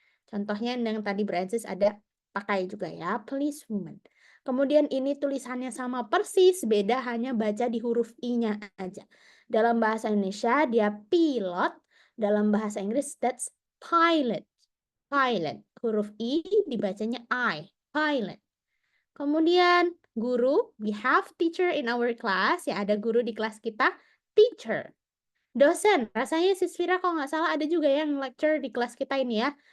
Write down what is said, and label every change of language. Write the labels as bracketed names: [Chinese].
[Indonesian] Contohnya yang tadi Brancis ada pakai juga ya, policewoman. Kemudian ini tulisannya sama persis, beda hanya baca di huruf I-nya aja. Dalam bahasa Indonesia dia pilot, Dalam bahasa Inggris, [English] that's pilot. [Indonesian] Pilot. Huruf I dibacanya I. Pilot. Kemudian guru, [English] we have teacher in our class. [Indonesian] Ya, ada guru di kelas kita. Teacher. Dosen. Rasanya Sis Fira kalau nggak salah ada juga yang lecture di kelas kita ini ya.